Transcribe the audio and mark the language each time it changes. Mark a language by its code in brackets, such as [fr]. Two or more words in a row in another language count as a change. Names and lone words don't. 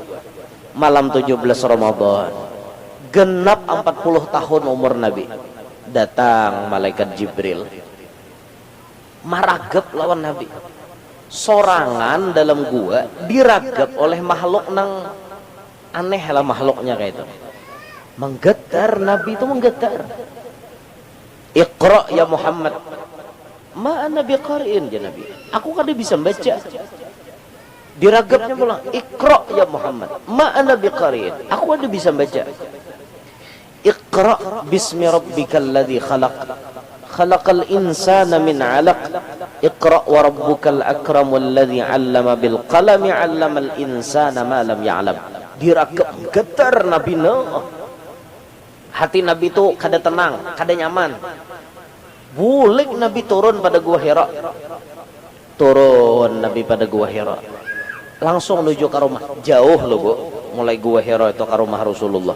[bjn] Malam 17 Ramadan. Genap 40 tahun umur Nabi. Datang malaikat Jibril. Maragap lawan Nabi. Sorangan dalam gua diragap oleh makhluk nang aneh lah makhluknya kayak itu. Menggetar Nabi itu menggetar. [ar] اقرأ يا محمد ما أنا بقارئ يا نبي. [bjn] Aku kada bisa baca. Diragapnya pulang. [ar] اقرأ يا محمد ما أنا بقارئ. [bjn] Aku kada bisa baca. [ar] اقرأ باسم ربك الذي خلق. خلق الإنسان من علق اقرأ وربك الأكرم الذي علم بالقلم علم الإنسان ما لم يعلم. [bjn] Diragap getar Nabi no. Hati Nabi itu kada tenang, kada nyaman. Bulik Nabi turun pada Gua Hira. Turun Nabi pada Gua Hira. Langsung menuju ke rumah. Jauh loh Bu, mulai Gua Hira itu ke rumah Rasulullah.